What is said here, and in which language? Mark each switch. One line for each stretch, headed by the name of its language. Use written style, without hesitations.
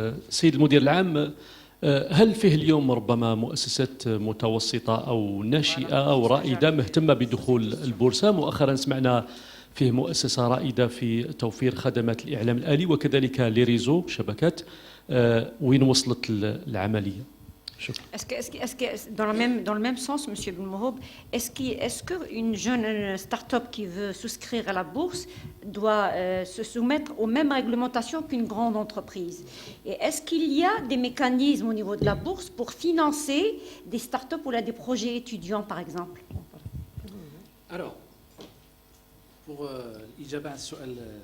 Arabic: سيد المدير العام، هل فيه اليوم ربما مؤسسات متوسطة أو ناشئة أو رائدة مهتمة بدخول البورصة؟ مؤخرا سمعنا فيه مؤسسة رائدة في توفير خدمات الإعلام الآلي وكذلك لريزو شبكات. وين وصلت العملية؟ شكرا.
French: Est-ce que dans le même sens, M. Belmourab, est-ce qu'une jeune start-up qui veut souscrire à la bourse doit se soumettre aux mêmes réglementations qu'une grande entreprise? Et est-ce qu'il y a des mécanismes au niveau de la bourse pour financer des start-up ou là, des projets étudiants, par exemple? Alors, pour
Arabic: الإجابة عن السؤال